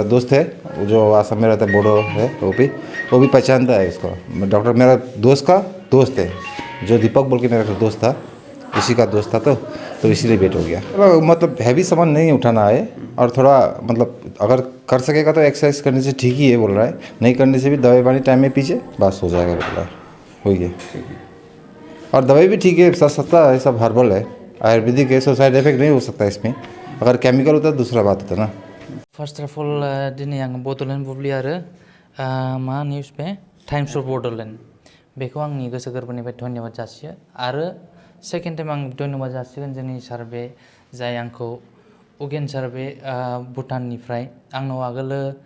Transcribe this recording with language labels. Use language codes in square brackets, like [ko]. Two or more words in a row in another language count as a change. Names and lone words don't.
[hi] दोस्त है जो आसाम में रहता है बोडो है वो भी पहचानता है इसको डॉक्टर मेरा दोस्त का दोस्त है जो दीपक बोल के मेरा दोस्त था इसी का दोस्त था तो इसीलिए वेट हो गया मतलब हैवी सामान नहीं उठाना है और थोड़ा मतलब अगर कर सकेगा तो एक्सरसाइज करने से ठीक ही है बोल रहा है नहीं करने से भी दवाई पानी टाइम में पीजिए बस हो जाएगा बोल रहा है हो गया और दवाई भी ठीक है सस्ता है सब हर्बल है आयुर्वेदिक है सो [en] side effect [hi] नहीं हो सकता इसमें अगर केमिकल होता है दूसरा बात होता ना [en] first of all [brx] दिनै आं बड'लेण्ड बुब्लि आरो मा निउस बे टाइम्स अफ बड'लेण्ड बेखौ आंनि गोसो गोरबोनिफ्राय धन्यबाद जासियो आरो [en] second time [brx] आं धन्यबाद जासिगोन जोंनि सार बे जाय आंखौ उगेन सार बे भुटाननिफ्राय आंनाव आगोलो